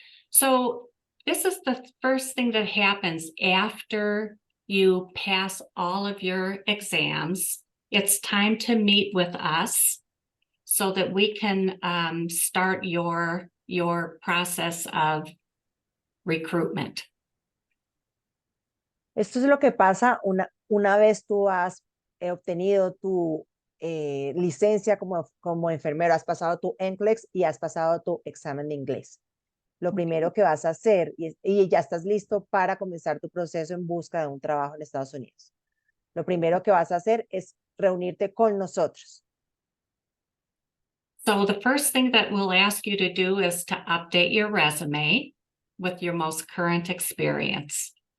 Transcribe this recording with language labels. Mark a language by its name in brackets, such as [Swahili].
[English] So this is the first thing that happens after you pass all of your exams. It's time to meet with us so that we can start your process of recruitment. [Spanish] Esto es lo que pasa una vez tú has obtenido tu licencia como enfermero, has pasado tu NCLEX y has pasado tu examen de inglés. Lo primero que vas a hacer, y ya estás listo para comenzar tu proceso en busca de un trabajo en Estados Unidos. Lo primero que vas a hacer es reunirte con nosotros. [English] So the first thing that we'll ask you to do is to update your resume with your most current experience.